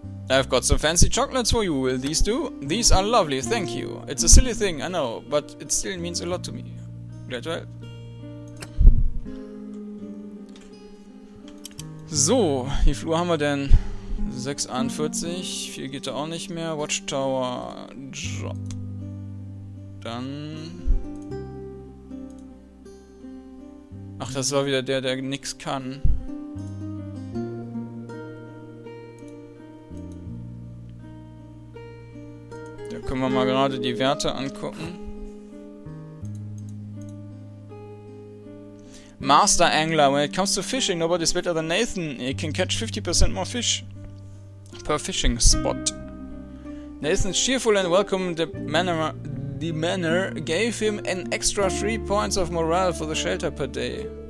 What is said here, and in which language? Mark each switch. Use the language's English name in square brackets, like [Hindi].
[English] I've got some fancy chocolates for you. Will these do? These are lovely, thank you. It's a silly thing, I know, but it still means a lot to me. Glad to help. [German] So, wie viel Uhr haben wir denn? 6:41. Viel geht da auch nicht mehr. Watchtower, Job. Dann... Ach, das war wieder der nix kann. Können wir mal gerade die Werte angucken. [English] Master Angler. When it comes to fishing, nobody's better than Nathan. He can catch 50% more fish per fishing spot. Nathan's cheerful and welcome. The manor gave him an extra 3 points of morale for the shelter per day.